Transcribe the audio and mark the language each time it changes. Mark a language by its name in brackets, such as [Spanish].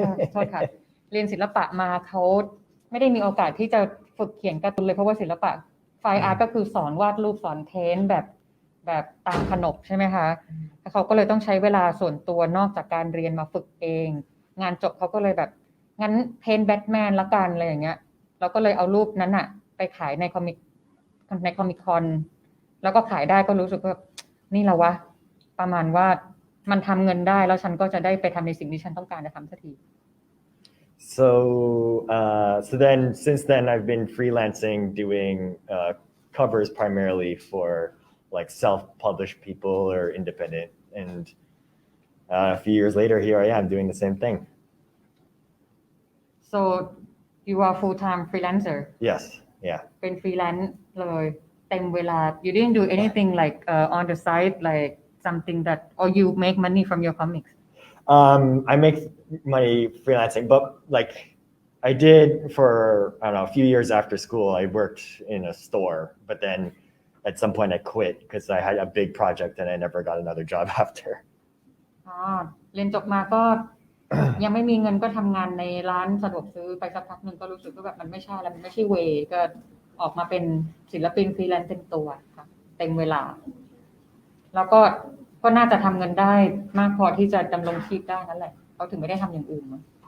[Thai] โทษค่ะเรียนศิลปะมาเขาไม่ได้มีโอกาสที่จะฝึกเขียนการ์ตูนเลยเพราะว่าศิลปะไฟน์อาร์ตก็คือสอนวาดรูปสอนเพ้นท์แบบตามขนบใช่ไหมคะแล้วเขาก็เลยต้องใช้เวลาส่วนตัวนอกจากการเรียนมาฝึกเองงานจบเขาก็เลยแบบงั้นเพ้นท์แบทแมนละกันอะไรอย่างเงี้ยเราก็เลยเอารูปนั้นอะไปขายในคอมิกคอนแล้วก็ขายได้ก็รู้สึกว่านี่แหละวะประมาณว่ามันทำเงินได้แล้วฉันก็จะได้ไปทำในสิ่งที่ฉันต้องการจะทำสักที [English] So then since then I've been freelancing doing covers primarily for like self-published people or independent and a few years later here I am doing the same thing. So you are full-time freelancer? Yes, yeah. [Thai] เป็นฟรีแลนซ์เลยเต็มเวลา [English] You didn't do anything like on the side like something that or you make money from your comics? I make money freelancing, but like I did for I don't know a few years after school. I worked in a store, but then at some point I quit because I had a big project and I never got another job after. [Thai] เรียนจบมาก็ ยังไม่มีเงินก็ทำงานในร้านสะดวกซื้อไปสักพักหนึ่งก็รู้สึกว่าแบบมันไม่ใช่แล้วมันไม่ใช่เวก็ออกมาเป็นศิลปินฟรีแลนซ์เต็มตัวค่ะเต็มเวลาแล้วก็น่าจะทำเงินได้มากพอที่จะดำรงชีพได้นั่นแหละเขาถึงไม่ได้ทำอย่างอื่นมั้ง